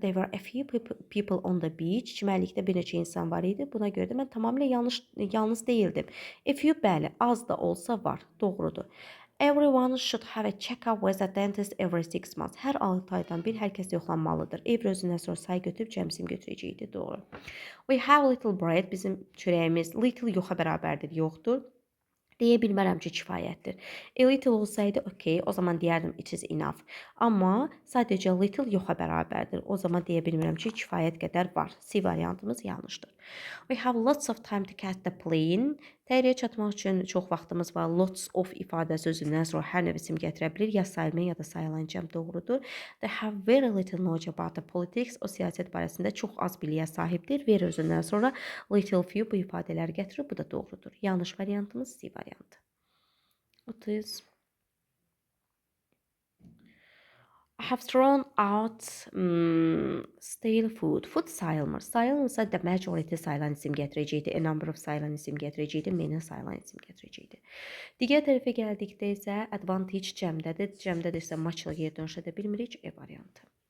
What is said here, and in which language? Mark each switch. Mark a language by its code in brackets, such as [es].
[en] There were a few people on the beach. [az] Çimərlikdə bir neçə insan var idi. Buna görə də mən tamamilə yalnız deyildim. [en] A few [az] bəli, az da olsa var. Doğrudur. [en] Everyone should have a check-up with a dentist every 6 months. [az] Hər 6 aydan bir hər kəs yoxlanmalıdır. Every özündən sonra say götürüb cəmsim götürəcəkdir. Doğru. [en] We have little bread. [az] Bizim çörəyimiz little yoxa bərabərdir, yoxdur. Deyə bilmərəm ki, kifayətdir. [en] A little [az] olsaydı, okay, o zaman deyərdim [en] it is enough. [az] Amma sadəcə little yoxa bərabərdir. O zaman deyə bilmirəm ki, kifayət qədər var. C variantımız yanlışdır. [en] We have lots of time to catch the plane. [az] Təyyarəyə çatmaq üçün çox vaxtımız var. [en] Lots of [az] ifadəsi özündən sonra hər növ isim gətirə bilir. Ya sayılmayan ya da sayılan cəm doğrudur. [en] They have very little knowledge about the politics. [az] O siyasət barəsində çox az biliyə sahibdir. Very özündən sonra [en] little few [az] bu ifadələri gətirir. Bu da doğrudur. Yanlış variantımız C variantı. 30. [en] I have thrown out stale food. [az] Food sayılmır. Sayılmırsa [en] the majority [az] sayılan isim gətirəcəkdir. [en] A number of [az] sayılan isim gətirəcəkdir. Many sayılan isim gətirəcəkdir. Digər tərəfə gəldikdə isə advantage cəmdədir. Cəmdədirsə maçla yer dönüş edə bilmirik. E variantı.